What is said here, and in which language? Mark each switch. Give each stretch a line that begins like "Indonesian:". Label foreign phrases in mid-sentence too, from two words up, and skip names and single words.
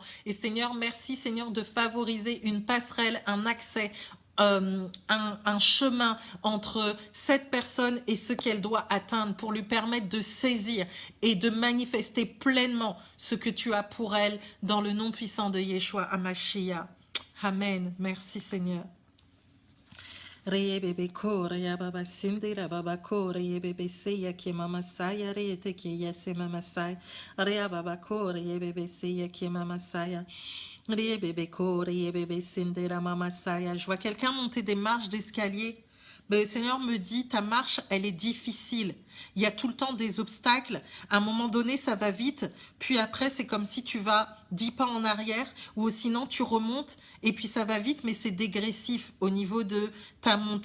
French: Et Seigneur, merci Seigneur de favoriser une passerelle, un accès, un chemin entre cette personne et ce qu'elle doit atteindre pour lui permettre de saisir et de manifester pleinement ce que tu as pour elle dans le nom puissant de
Hebrew: Yeshua HaMashiach.
French: Amen. Merci Seigneur. Bebe kore ya baba sindira baba kore ye bebe seya ke mama saya re te ke ya se mama sai re baba kore ye bebe seya ke mama saya. Je vois quelqu'un monter des marches d'escalier. Le Seigneur me dit, ta marche, elle est difficile. Il y a tout le temps des obstacles. À un moment donné, ça va vite. Puis après, c'est comme si tu vas 10 pas en arrière, ou sinon tu remontes et puis ça va vite, mais c'est dégressif au niveau de ta montée.